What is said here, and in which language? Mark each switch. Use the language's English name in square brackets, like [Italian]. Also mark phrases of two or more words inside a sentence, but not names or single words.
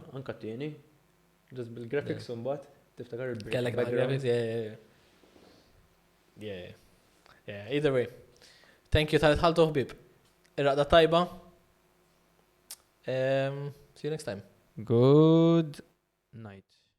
[Maltese] Anka t-tieni, just bil-graphics un bat, tiftakar il-break. [English] Kellek graphics, yeah, either way. Thank you [Maltese] tal-tħaltu ħbib. Ir-raqda tajba. [English] See you next time. Good night.